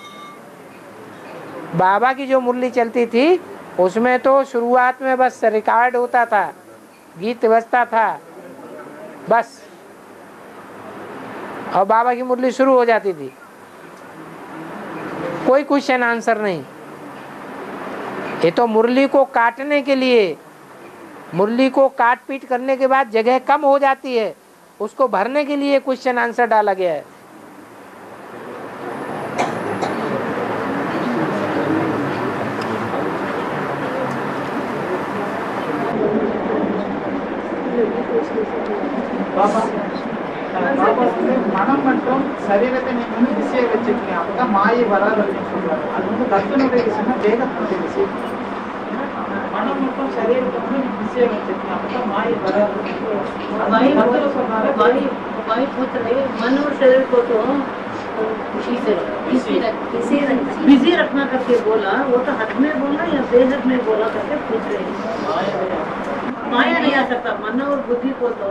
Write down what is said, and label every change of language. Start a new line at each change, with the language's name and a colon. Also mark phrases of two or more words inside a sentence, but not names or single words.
Hindi: बाबा की जो मुरली चलती थी उसमें तो शुरुआत में बस रिकॉर्ड होता था, गीत बजता था बस, और बाबा की मुरली शुरू हो जाती थी, कोई
English: question answer
Hindi: नहीं। ये तो मुरली को काटने के लिए, मुरली को काट पीट करने के बाद जगह कम हो जाती है, उसको भरने के लिए
English: question answer
Hindi: डाला गया है।
Tamil: மனம் மற்றும் சரீரத்தை நீங்க வந்து பிஸியா வச்சிருக்கீங்க, அப்பதான் மாயை வராது அப்படின்னு சொல்றாரு. அது வந்து கர்த்தனுடைய விஷயம், தேகத்தினுடைய விஷயம். மனம் மற்றும் சரீரத்தை வந்து நீங்க பிஸியா வச்சிருக்கீங்க, அப்பதான் மாயை வராது.
Hindi: भाई पूछ रहे मन और शरीर को तो बिजी रखना करके बोला, वो तो हाथ में बोला या बेहद में बोला करके पूछ रहे। माया नहीं आ सकता, मन और बुद्धि को तो